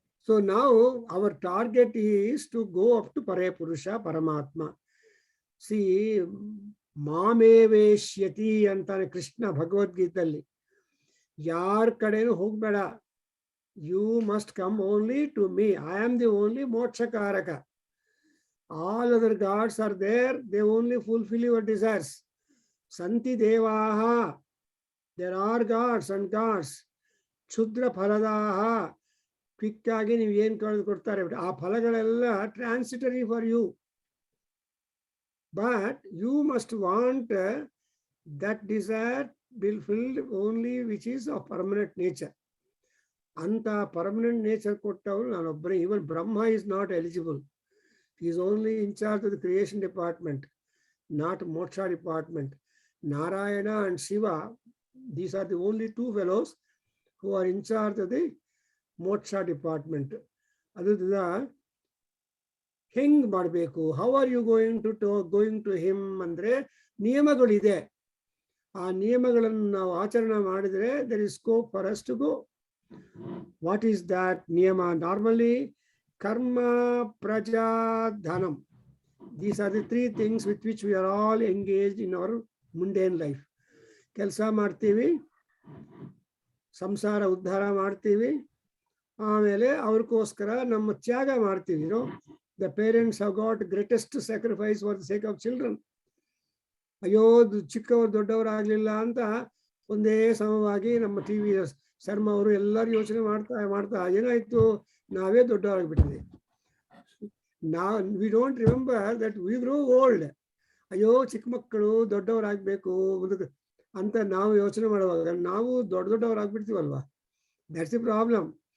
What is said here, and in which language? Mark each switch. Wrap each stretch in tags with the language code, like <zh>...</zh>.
<en>So now our target is to go up to Parapurusha, Paramatma.</en> <kn>See, ಮಾಮೇವೇಶ್ಯತಿ ಅಂತಾನೆ ಕೃಷ್ಣ ಭಗವದ್ಗೀತೆಯಲ್ಲಿ. ಯಾರ ಕಡೆನೂ ಹೋಗ್ಬೇಡ.</kn> <en>You must come only to me. I am the only ಮೋಕ್ಷಕಾರಕ. All other gods are there. They only fulfil your desires.</en> <sa>ಸಂತಿ ದೇವಾಹ.</sa> <en>There are gods and gods.</en> <sa>ಕ್ಷುದ್ರ ಫಲದಾಹ.</sa> <kn>Quick ಆಗಿ ನೀವು ಏನ್ ಕೊಡ್ತಾರೆ ಆ ಫಲಗಳೆಲ್ಲ</kn> <en>Transitory for you. But you must want that desire fulfilled only which is of permanent nature.</en> <kn>Anta permanent nature kottavaru nanobbre.</kn> <en>Even Brahma is not eligible. He is only in charge of the creation department, not moksha department. Narayana and Shiva, these are the only two fellows who are in charge of the moksha department.</en> <kn>Adudda ಹೆಂಗ್ ಮಾಡಬೇಕು?</kn> <en>how are you going to him</en> <kn>ಅಂದ್ರೆ ನಿಯಮಗಳಿದೆ. ಆ ನಿಯಮಗಳನ್ನು ನಾವು ಆಚರಣೆ ಮಾಡಿದ್ರೆ</kn> <en>there is scope for us to go. What is that niyama? Normally karma, praja, dhanam. These are the three things with which we are all engaged in our mundane life.</en> <kn>ಕೆಲಸ ಮಾಡ್ತೀವಿ, ಸಂಸಾರ ಉದ್ಧಾರ ಮಾಡ್ತೀವಿ, ಆಮೇಲೆ ಅವ್ರಿಗೋಸ್ಕರ ನಮ್ಮ ತ್ಯಾಗ ಮಾಡ್ತೀವಿ.</kn> <en>The parents have got greatest sacrifice for the sake of children.</en> <kn>ಅಯ್ಯೋ ಚಿಕ್ಕವರು ದೊಡ್ಡವರು ಆಗ್ಲಿಲ್ಲ ಅಂತ ಒಂದೇ ಸಮವಾಗಿ ನಮ್ಮ ಟಿವಿ ಶರ್ಮಾ ಅವರು ಎಲ್ಲರೂ ಯೋಚನೆ ಮಾಡ್ತಾ ಏನಾಯ್ತು, ನಾವೇ ದೊಡ್ಡವರಾಗ್ಬಿಟ್ಟಿದೆ.</kn> <en>We don't remember that we grow old.</en> <kn>ಅಯ್ಯೋ ಚಿಕ್ಕ ಮಕ್ಕಳು ದೊಡ್ಡವರಾಗಬೇಕು ಅಂತ ನಾವು ಯೋಚನೆ ಮಾಡುವಾಗ ನಾವು ದೊಡ್ಡವರಾಗ್ಬಿಡ್ತೀವಲ್ವಾ.</kn> <en>That's the problem.</en>